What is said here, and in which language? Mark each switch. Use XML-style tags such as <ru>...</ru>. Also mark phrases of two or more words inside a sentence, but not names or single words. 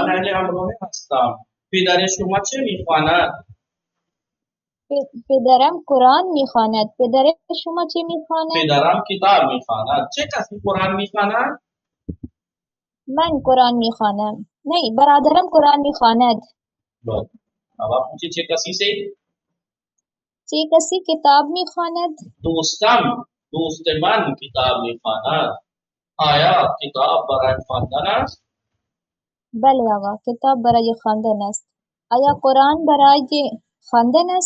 <fa>اهل امروه هستم. پدر شما چه میخواند؟ پدرم قرآن میخواند. پدر شما چه میخواند؟ پدرم کتاب میخواند. چه کسی قرآن میخواند؟ من قرآن میخوانم. نه، برادرم قرآن میخواند. بله.</fa> <hi>अब आप पूछिए</hi> <fa>چه کسی</fa> <hi>से؟</hi> <fa>چه کسی کتاب میخواند؟ دوست من کتاب میخواند. آیا کتاب برای خواندن است؟ بله آقا، کتاب برای خواندن است. آیا قرآن برای خواندن است؟</fa>